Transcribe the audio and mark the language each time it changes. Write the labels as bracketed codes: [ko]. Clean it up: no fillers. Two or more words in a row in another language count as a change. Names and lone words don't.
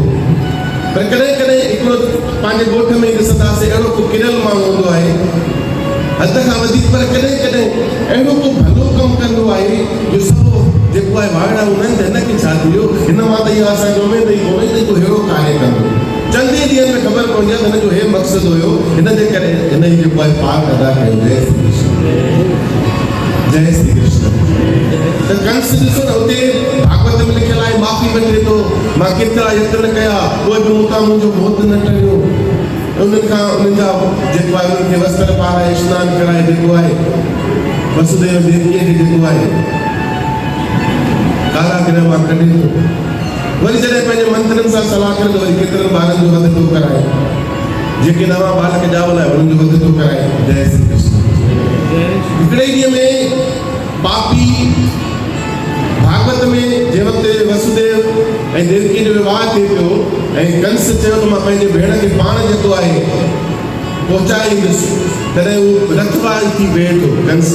[sd] पर कॾहिं कॾहिं हिकिड़ो पंहिंजे ॻोठ में ॾिसंदासीं अहिड़ो को किरियल माण्हू हूंदो आहे हद खां वधीक, पर कॾहिं कॾहिं अहिड़ो को भलो कमु कंदो आहे जो सभु जेको आहे वाइड़ा हूंदा आहिनि त हिनखे छा थी वियो, हिन मां त इहा असांखे उमेद ई कोन्हे त को अहिड़ो कार्य कंदो। चंद ई ॾींहंनि में ख़बर पवंदी आहे त हिनजो हे मक़सदु हुयो, हिन जे करे हिन जी जेको आहे पाठ अदा कयो। जय श्री कृष्ण। जय श्री कृष्ण। त कंस ॾिसो न हुते भागवत में लिखियलु आहे माफ़ी वठे थो, मां केतिरा यत्न कया कोई बि मूंखां मुंहिंजो मौत न टरियो। उन्हनि जा जेको आहे उन्हनि खे वस्त्र पाराए स्नान कराए जेको आहे वसुदेव देवकीअ खे जेको आहे कारागृह मां कढे थो। वरी जॾहिं पंहिंजे मंत्रनि सां सलाह करे थो, वरी केतिरनि ॿारनि जो वध थो कराए, जेके नवां बालक ॼावल आहे उन्हनि जो वध थो कराए। जय श्री कृष्ण। हिकिड़े ॾींहं में पापी भागवत में जंहिं वक़्तु वसुदेव ऐं देवकी जो विवाह थिए पियो ऐं कंस चयो त मां पंहिंजे भेण खे पाण जेको आहे पहुचाईंदुसि, तॾहिं उहो रथवारी थी वेह थो कंस।